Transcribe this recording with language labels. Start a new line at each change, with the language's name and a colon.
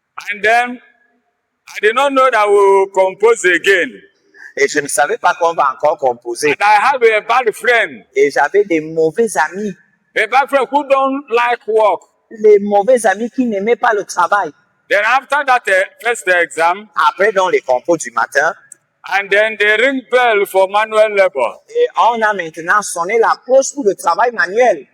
English: And then, I did not know that we will compose again.
French: Et je ne savais pas qu'on va encore composer.
English: And I have a bad friend.
French: Et j'avais des mauvais amis.
English: A bad friend who don't like work.
French: Les mauvais amis qui n'aimaient pas le travail.
English: Then after that first exam.
French: Après, dans les compos du matin.
English: And then they ring bell for manual labor.
French: Et on a maintenant sonné la cloche pour le travail manuel.